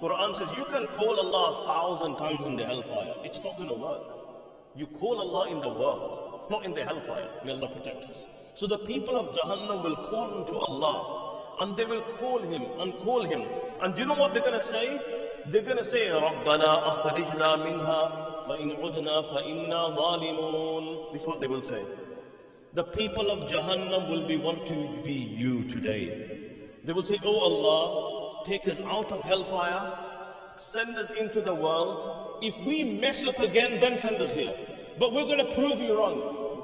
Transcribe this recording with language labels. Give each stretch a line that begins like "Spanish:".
English: Quran says you can call Allah 1,000 times in the hellfire. It's not going to work. You call Allah in the world, not in the hellfire. May Allah protect us. So the people of Jahannam will call unto Allah, and they will call Him and call Him. And do you know what they're going to say? They're going to say,
Arabic: رَبَّنَا أَخْرِجْنَا مِنْهَا فَإِنْ عُدْنَا فَإِنَّا ظَالِمُونَ.
English: This is what they will say. The people of Jahannam will want to be you today. They will say, oh Allah, take us out of hellfire, send us into the world. If we mess up again, then send us here. But we're going to prove you wrong.